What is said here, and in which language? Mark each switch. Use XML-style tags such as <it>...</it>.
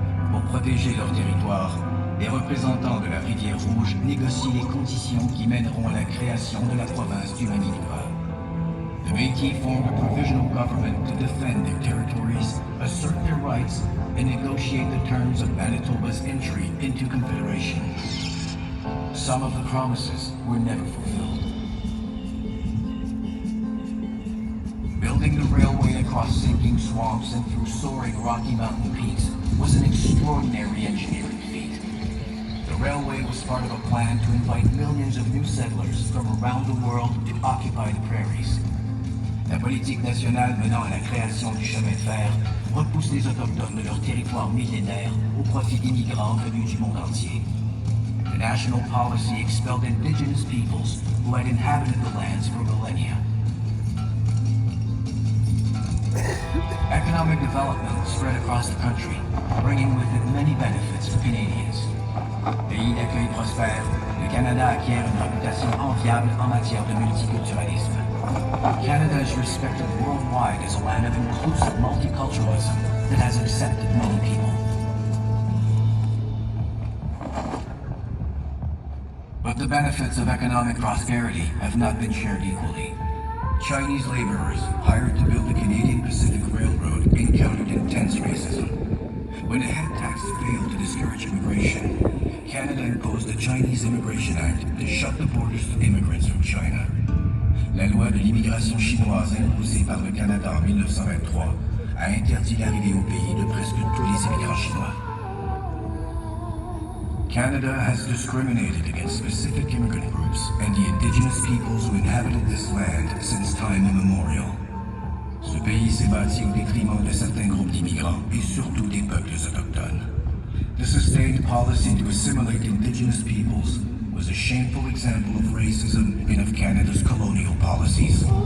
<fr>Pour protéger leur territoire, les représentants de la Rivière Rouge négocient les conditions qui mèneront à la création de la province du Manitoba.</fr> <en>The Métis formed a provisional government to defend their territories, assert their rights, and negotiate the terms of Manitoba's entry into Confederation. Some of the promises were never fulfilled. Building the railway across sinking swamps and through soaring Rocky Mountain peaks was an extraordinary engineering feat. The railway was part of a plan to invite millions of new settlers from around the world to occupy the prairies.</en> <fr>La politique nationale menant à la création du chemin de fer repousse les Autochtones de leur territoire millénaire au profit d'immigrants venus du monde entier.</fr> <en>The national policy expelled indigenous peoples who had inhabited the lands for millennia. Economic development spread across the country, bringing with it many benefits to Canadians.</en> <fr>Pays d'accueil prospère, le Canada acquiert une réputation enviable en matière de multiculturalisme.</fr> <en>Canada is respected worldwide as a land of inclusive multiculturalism that has accepted many people. But the benefits of economic prosperity have not been shared equally. Chinese laborers hired to build the Canadian Pacific Railroad encountered intense racism. When a head tax failed to discourage immigration, Canada imposed the Chinese Immigration Act to shut the borders to immigrants from China.</en> <fr>La loi de l'immigration chinoise imposée par le Canada en 1923 a interdit l'arrivée au pays de presque tous les immigrants chinois.</fr> <en>Canada has discriminated against specific immigrant groups and the indigenous peoples who inhabited this land since time immemorial.</en> <fr>Ce pays s'est bâti au détriment de certains groupes d'immigrants et surtout des peuples autochtones.</fr> <en>The sustained policy to assimilate indigenous peoples was a shameful example of racism in of Canada's colonial policies.</en>